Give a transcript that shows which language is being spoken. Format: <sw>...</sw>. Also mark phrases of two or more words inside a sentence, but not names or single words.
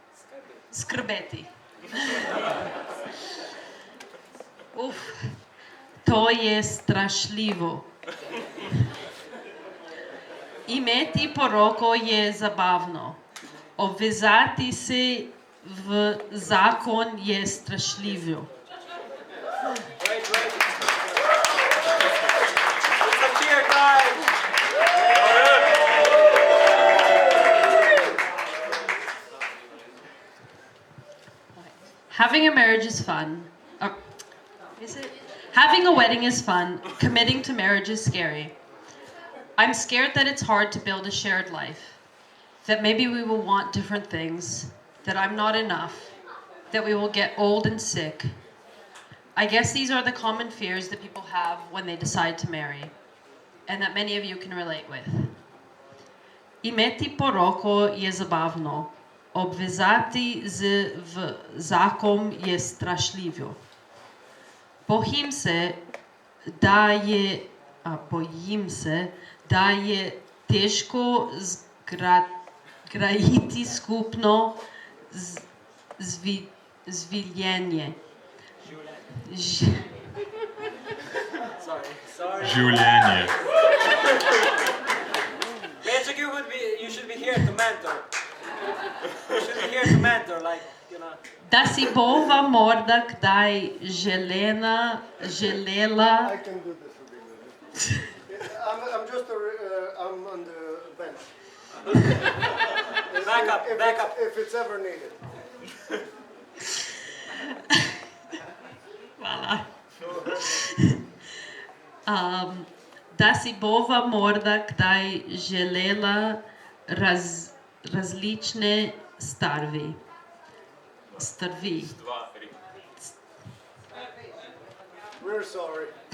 <sl>To je strašljivo. Imeti poroko je zabavno. Obvezati se v zakon je strašljivo.</sl> <en>Having a marriage is fun. Is it? Having a wedding is fun. Committing to marriage is scary. I'm scared that it's hard to build a shared life. That maybe we will want different things. That I'm not enough. That we will get old and sick. I guess these are the common fears that people have when they decide to marry. And that many of you can relate with.</en> <sl>Imeti poroko je zabavno. Obvezati v zakon je strašljivo. Bojim se, da je težko zgraditi skupno življenje. Življenje.</sl> <en>Basically, you should be here to mentor. You should be here to mentor, like, you know.</en> <sl>Da si bova morda kdaj želela.</sl> <en>I can do this a bit. I'm just I'm on the bench. Back up. If it's ever needed.</en> <sl>Hvala. Da si bova morda kdaj želela različne strvi.</sl> <en>We're sorry.</en>